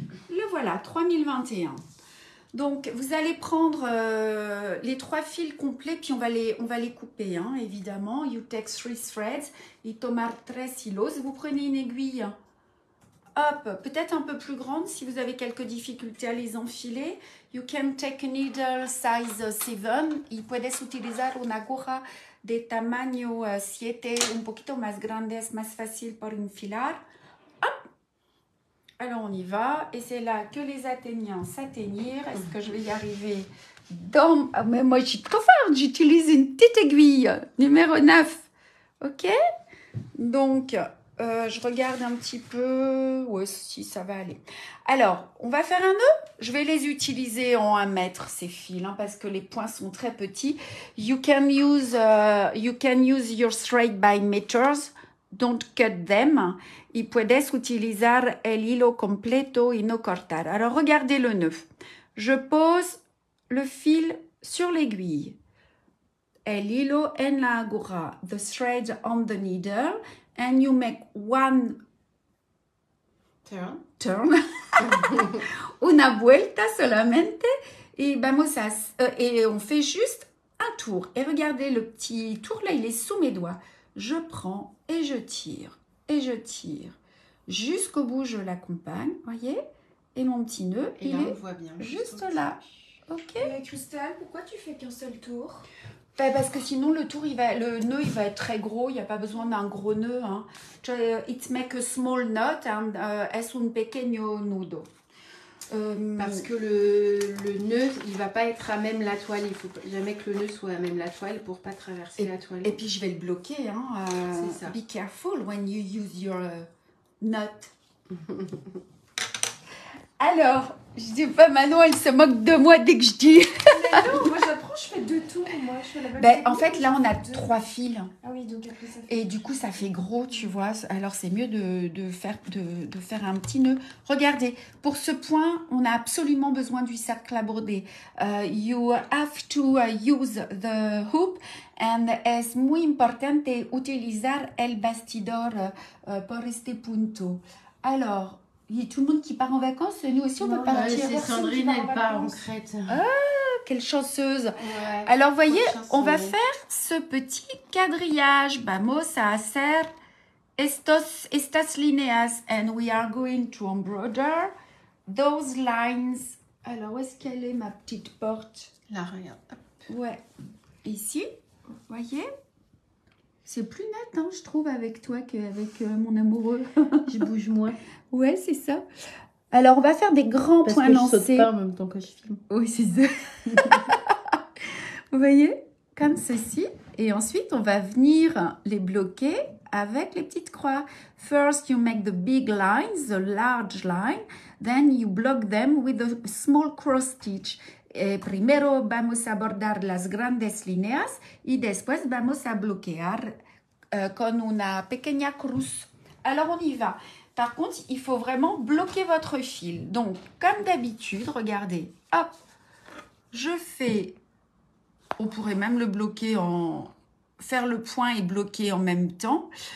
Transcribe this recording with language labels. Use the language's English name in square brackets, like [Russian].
[French] Le voilà, 3021. Donc, vous allez prendre les 3 fils complets, puis on va les couper, hein, évidemment. [English] You take 3 threads [Spanish] y tomar 3 hilos. [French] Vous prenez une aiguille, hop, peut-être un peu plus grande si vous avez quelques difficultés à les enfiler. [English] You can take a needle size 7. [Spanish] Y puedes utilizar una aguja de tamaño 7, un poquito más grande, es más fácil para enfilar. [French] Hop. Alors, on y va. Et c'est là que les Athéniens s'atteignirent. Est-ce que je vais y arriver? Mais moi, je suis trop forte. J'utilise une petite aiguille, numéro 9. OK? Donc, je regarde un petit peu. Ouais, si, ça va aller. Alors, on va faire un nœud. Je vais les utiliser en 1 mètre, ces fils, hein, parce que les points sont très petits. [English] You can use your thread by meters. Don't cut them. [Spanish] Y puedes utilizar el hilo completo y no cortar. [French] Alors, regardez le nœud. Je pose le fil sur l'aiguille. [Spanish] El hilo en la aguja. [English] The thread on the needle. And you make 1 turn. [Spanish] Una vuelta solamente. [French] Et on fait juste un tour. Et regardez le petit tour là, il est sous mes doigts. Je prends et je tire. Et je tire. Jusqu'au bout, je l'accompagne. Voyez? Et mon petit nœud, et il là, est on voit bien, juste là. OK? Christelle, pourquoi tu fais qu'un seul tour? Parce que sinon, le nœud, il va être très gros. Il n'y a pas besoin d'un gros nœud. [English] Hein. It make a small knot and [Spanish] es un pequeño nudo. [French] Parce que le nœud, il va pas être à même la toile. Il faut jamais que le nœud soit à même la toile pour pas traverser la toile. Et puis je vais le bloquer. Hein, c'est ça. [English] Be careful when you use your knot. [French] Alors, je dis pas Manon, elle se moque de moi dès que je dis. Mais non, moi j'apprends, je fais 2 tours. Moi, je fais la même technique, En fait, là, on a 2. 3 fils. Ah oui, donc après ça fait... Et du coup, ça fait gros, tu vois. Alors, c'est mieux de faire un petit nœud. Regardez, pour ce point, on a absolument besoin du cercle à broder. [English] You have to use the hoop. [Spanish] And es muy importante utilizar el bastidor por este punto. [French] Alors, il y a tout le monde qui part en vacances. Nous aussi, on peut partir. C'est Sandrine, elle part en Crète. Ah, quelle chanceuse. Ouais. Alors, vous voyez, on va faire ce petit quadrillage. [Spanish] Vamos a hacer estas líneas. [English] And we are going to embroider those lines. [French] Alors, où est-ce qu'elle est, ma petite porte? Là, regarde. Ouais. Ici, vous voyez? C'est plus net, hein, je trouve, avec toi qu'avec mon amoureux. Je bouge moins. Ouais, c'est ça. Alors, on va faire des grands points lancés. Parce que je saute pas en même temps que je filme. Oui, c'est ça. Vous voyez? Comme ceci. Et ensuite, on va venir les bloquer avec les petites croix. [English] First, you make the big lines, the large line. Then you block them with a small cross stitch. [Spanish] Primero vamos a bordar las grandes líneas y después vamos a bloquear con una pequeña cruz. [French] Alors, on y va. Par contre, il faut vraiment bloquer votre fil. Donc, comme d'habitude, regardez. Hop, je fais... On pourrait même le bloquer faire le point et bloquer en même temps.